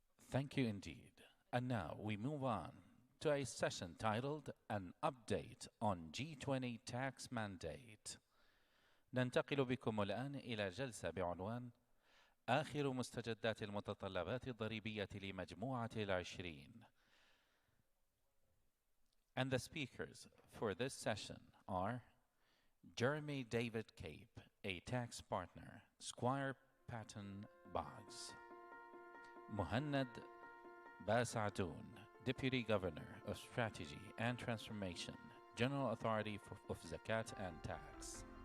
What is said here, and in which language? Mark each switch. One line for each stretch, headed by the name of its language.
English: Thank you indeed. And now we move on to a session titled An Update on G20 Tax Mandate.
Arabic: ننتقل بكم الآن إلى جلسة بعنوان آخر مستجدات المتطلبات الضريبية لمجموعة ال20.
English: And the speakers for this session are Jeremy David Cape, a tax partner, Squire Patton Boggs. Muhannad Basatoun, Deputy Governor of Strategy and Transformation, General Authority of Zakat and Tax.